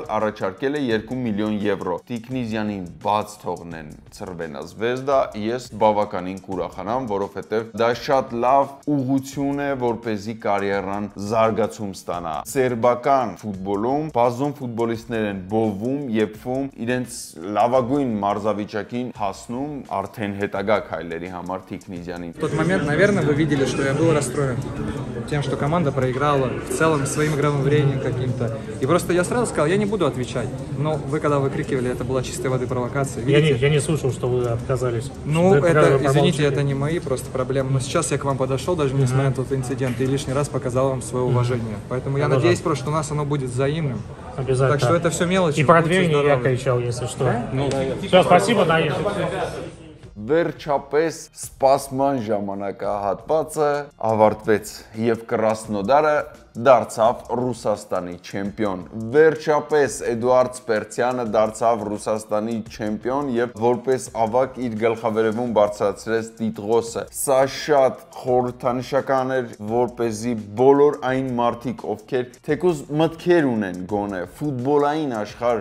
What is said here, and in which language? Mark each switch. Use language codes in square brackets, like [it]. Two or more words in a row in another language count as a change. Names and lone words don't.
[hy] առաջարկել է 2 միլիոն եվրո։ Տիկնիզյանին բաց թողնեն Ցրվենա Զվեզդա, ես բավականին կուրախանամ, որովհետև դա շատ լավ ուղղություն է, որպեսզի կարիերան զարգացում ստանա։ Սերբական футболում բազում ֆուտբոլիստներ են բովում, եփվում, իրենց լավագույն մարզավիճակին հասնում արդեն հետագա քայլերի համար Տիկնիզյանին։ [ru] В тот момент, наверное, вы видели, что я был расстроен тем, что команда проиграла в целом своим игровым временем каким-то. И просто я сразу сказал, я не буду отвечать. Но вы когда выкрикивали, это была чистой воды провокация. Я не слышал, что вы отказались. Ну, это, извините, это не мои просто проблемы. Но сейчас я к вам подошел, даже несмотря на тот инцидент, и лишний раз показал вам свое уважение. Поэтому я надеюсь просто, что у нас оно будет взаимным. Обязательно. Так что это все мелочи. И про дверь я кричал, если что. Ну, все, спасибо, Наир. [hy] Վերջապես սպասման ժամանակահատվածը ավարտվեց եւ Կրասնոդարը դարձավ Ռուսաստանի չեմպիոն։ Վերջապես Էդուարդ Սպերցյանը դարձավ Ռուսաստանի չեմպիոն եւ որպես ավակ իր գլխավերևում բարձրացրեց տիտղոսը։ Սա շատ խորհրդանշական էր, որպեսզի բոլոր այն մարդիկ, ովքեր թեկուզ մտքեր ունեն գոնե ֆուտբոլային աշխարհ